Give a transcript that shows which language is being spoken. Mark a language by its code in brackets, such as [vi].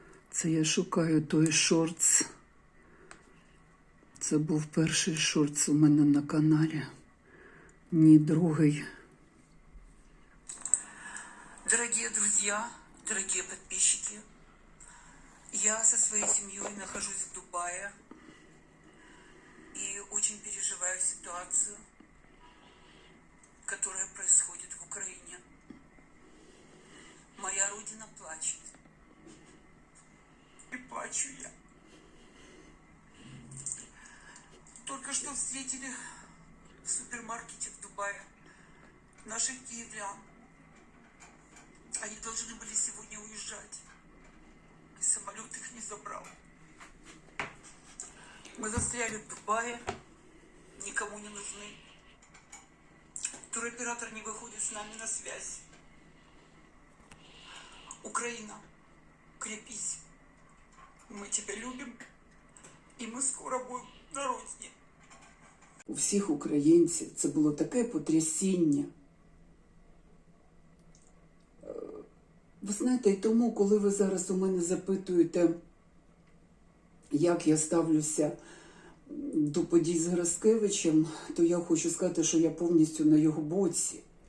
[uk] Це я шукаю той шортс. Це був перший шортс у мене на каналі. Ні, другий. [ru] Дорогие друзья, дорогие подписчики, я со своей семьей нахожусь в Дубае и очень переживаю ситуацию, которая происходит в Украине. Моя родина плачет. И плачу я. Только что встретили в супермаркете в Дубае наших киевлян. Они должны были сегодня уезжать. И самолет их не забрал. Мы застряли в Дубае. Никому не нужны. Туроператор не выходит с нами на связь. Украина, крепись. Мы тебя любим. И мы скоро будем на родине. [uk] У всіх українців це було таке потрясіння. Ви знаєте, і тому, коли ви зараз у мене запитуєте, як я ставлюся до подій з Гераскевичем, то я хочу сказати, що я повністю на його боці.